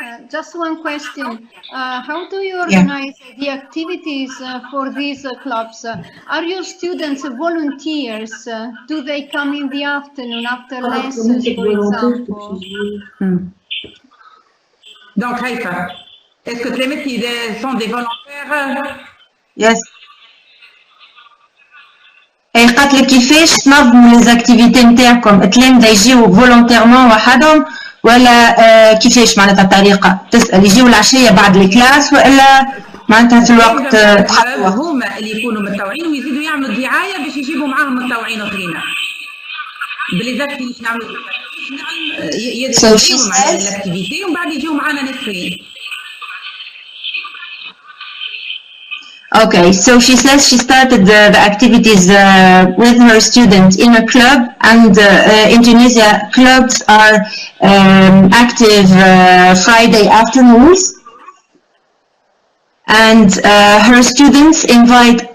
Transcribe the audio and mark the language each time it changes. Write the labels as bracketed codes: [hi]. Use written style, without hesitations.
[en] Just one question. How do you organize the activities for these clubs? Are your students volunteers? Do they come in the afternoon after lessons, for example? [fr] Donc, Haïfa, est-ce que les mecs sont des volontaires? [en] Yes. [ar] اي قالت لك كيفاش تنظموا لي زاكتيفيتي نتاعكم؟ التلامذه يجيو فولونتيرمون وحدهم ولا كيفاش معناتها الطريقه؟ تسال يجيو العشيه بعد الكلاس والا معناتها في الوقت تحطوا هما اللي يكونوا متطوعين ويزيدوا يعملوا دعايه باش يجيبوا معاهم متطوعين اخرين. بليزاكتي باش نعملوا يديروا معنا الاكتيفيتي ومن بعد يجيو معنا ناس اخرين. [en] Okay, so she says she started the activities with her students in a club, and in Tunisia, clubs are active Friday afternoons, and her students invite